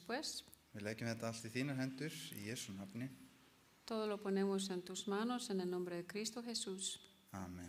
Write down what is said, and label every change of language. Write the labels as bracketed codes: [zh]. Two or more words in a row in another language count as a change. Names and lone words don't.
[es] después. [is] Við leggjum þetta allt í þínar hendur í Jesú nafni. [es] Todo lo ponemos en tus manos en el nombre de Cristo Jesús. Amen.